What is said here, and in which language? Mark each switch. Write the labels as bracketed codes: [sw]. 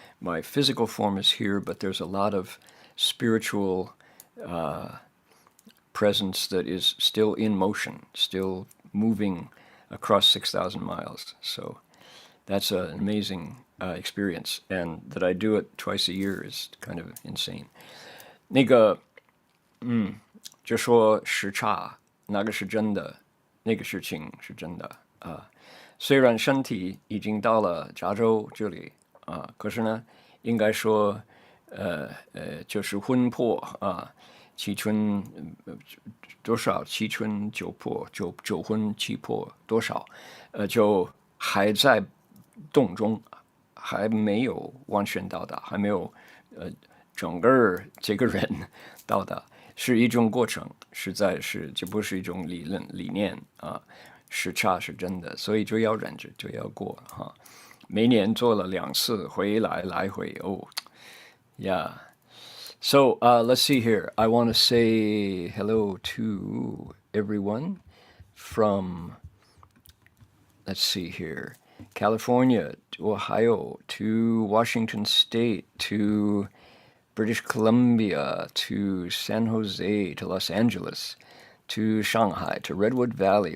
[en] My physical form is here, but there's a lot of spiritual presence that is still in motion, still moving across 6,000 miles. So that's an amazing experience, and that I do it twice a year is kind of insane. [zh] 那个，就说时差，哪个是真的，那个事情是真的啊。虽然身体已经到了加州这里啊，可是呢，应该说，就是魂魄啊，七春多少？七春九魄，九魂七魄多少？就还在动中，还没有完全到达，还没有整个这个人到达，是一种过程，实在是这不是一种理念啊，时差是真的，所以就要忍着，就要过哈。每年做了2次，回来来回哦。 [en] Yeah. So let's see here. I want to say hello to everyone from, let's see here, California, to Ohio, to Washington State, to British Columbia, to San Jose, to Los Angeles, to Shanghai, to Redwood Valley.